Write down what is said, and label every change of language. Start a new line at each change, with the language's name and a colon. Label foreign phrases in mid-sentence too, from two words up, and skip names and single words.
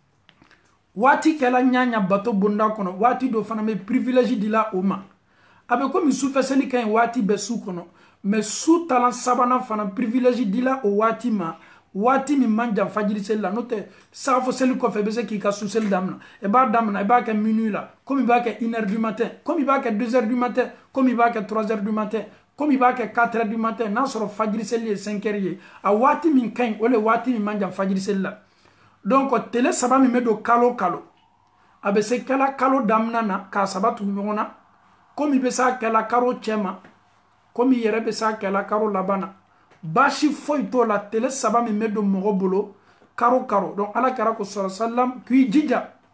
Bambara: waati kɛla ɲaɲa bato bonda kɔnɔ waati dɔ fana bɛ privilège dila o ma a bɛ komi sufɛseli ka ɲi waati bɛɛ su kɔnɔ mais su talan sabanan fana privilège dila o waati ma waati min man jan fajiri seli la n'o tɛ sagafo seli kɔfɛ I bɛ se k'i ka su seli damina I b'a damina I b'a kɛ minuit la comme I b'a kɛ
French: 1 heure du matin
Bambara: comme I b'a kɛ
French: 2 heures du matin
Bambara: comme I b'a kɛ
French: 3 heures du matin
Bambara: comme I b'a kɛ
French: 4 heures du matin
Bambara: n'a sɔrɔ fajiri seli ye 5 heures ye a waati min ka ɲi o le waati min man jan fajiri seli la donc tile saba min bɛ don kalo a bɛ se kɛla kalo damina na k'a saba tugu ɲɔgɔn na comme I bɛ se a kɛla karo cɛma comme I yɛrɛ bɛ se a kɛla karo laban na baasi foyi t'o la tile saba min bɛ don mɔgɔ bolo karo donc ala kɛra ko sallam k'i jija